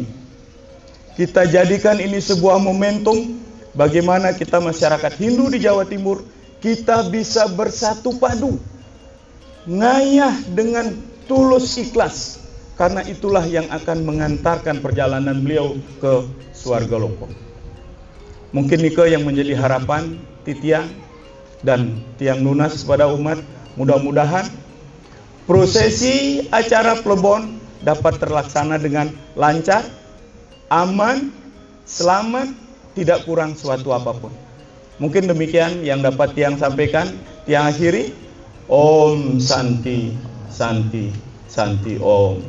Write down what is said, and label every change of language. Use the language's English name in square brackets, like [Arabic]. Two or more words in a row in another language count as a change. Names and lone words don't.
[Indonesian] Kita jadikan ini sebuah momentum bagaimana kita masyarakat Hindu di Jawa Timur kita bisa bersatu padu, ngayah dengan tulus ikhlas karena itulah yang akan mengantarkan perjalanan beliau ke Swarga Loka. Mungkin nike yang menjadi harapan titiang dan [Balinese] tiang nunas [Indonesian] pada umat. Mudah-mudahan prosesi acara plebon dapat terlaksana dengan lancar, aman, selamat, tidak kurang suatu apapun. Mungkin demikian yang dapat tiang sampaikan. Tiang akhiri, Om Santi, Santi, Santi Om.